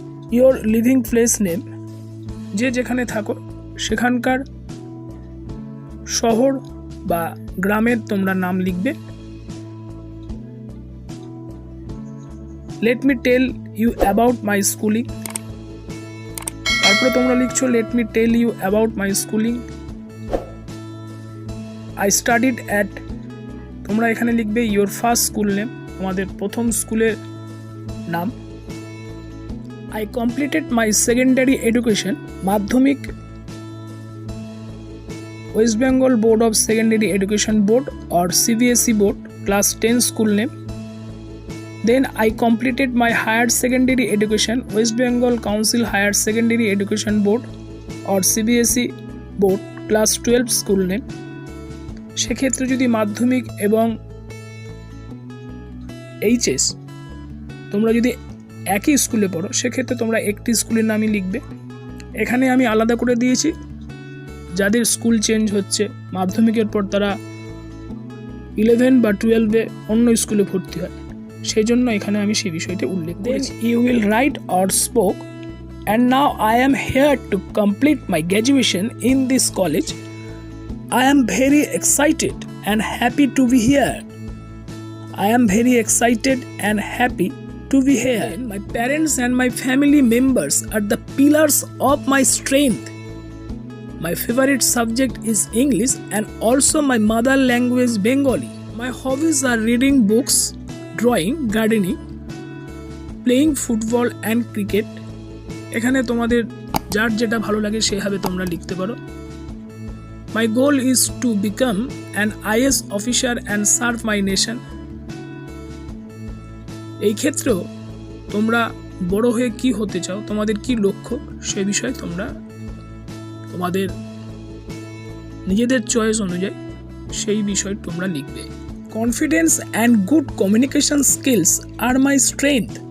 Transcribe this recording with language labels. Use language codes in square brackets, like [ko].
[en] Your living place name, [bn] যে যেখানে থাকো সেখানকার শহর বা গ্রামের তোমরা নাম লিখবে। [en] Let me tell you about my schooling. [bn] তারপরে তোমরা লিখছো [en] let me tell you about my schooling. I studied at, [bn] তোমরা এখানে লিখবে [en] your first school name, [bn] তোমাদের প্রথম স্কুলের নাম। [en] I completed my secondary education, Madhyamik West Bengal Board of Secondary Education Board or CBSE Board, class 10 school name. Then I completed my higher secondary education, West Bengal Council Higher Secondary Education Board or CBSE Board, class 12 school name. [bn] সেক্ষেত্রে যদি মাধ্যমিক এবং HS তোমরা যদি একই স্কুলে পড়ো সেক্ষেত্রে তোমরা একটি স্কুলের নামই লিখবে। এখানে আমি আলাদা করে দিয়েছি যাদের স্কুল চেঞ্জ হচ্ছে, মাধ্যমিকের পর তারা 11 বা 12-এ অন্য স্কুলে ভর্তি হয়, সেই জন্য এখানে আমি সেই বিষয়টি উল্লেখ করেছি। [en] You will write or spoke and now I am here to complete my graduation in this college. I am very excited and happy to be here. I am very excited and happy to be here. My parents and my family members are the pillars of my strength. My favorite subject is English and also my mother language Bengali. My hobbies are reading books, drawing, gardening, playing football and cricket. [bn] এখানে তোমাদের যার যেটা ভালো লাগে সেভাবে তোমরা লিখতে পারো। [en] My goal is to become an IAS officer and serve my nation. [bn] এই ক্ষেত্রেও তোমরা বড় হয়ে কি হতে চাও, তোমাদের কি লক্ষ্য, সে বিষয়ে তোমরা তোমাদের নিজেদের চয়েস অনুযায়ী সেই বিষয় তোমরা লিখবে। [en] Confidence and good communication skills are my strength.